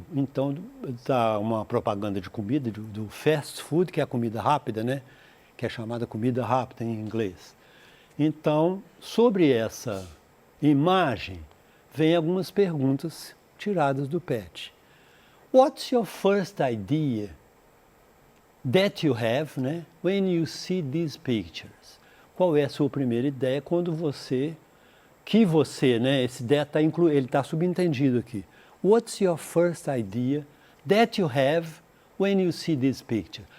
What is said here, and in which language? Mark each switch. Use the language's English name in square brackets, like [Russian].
[Portuguese] Então, está uma propaganda de comida, do fast food, que é a comida rápida, né? Que é chamada comida rápida em inglês. Então, sobre essa imagem, vem algumas perguntas tiradas do PET. [English] What's your first idea that you have, né, when you see these pictures? [Portuguese] Qual é a sua primeira ideia quando você, né, esse ideia ele está subentendido aqui. [English] What's your first idea that you have when you see this picture?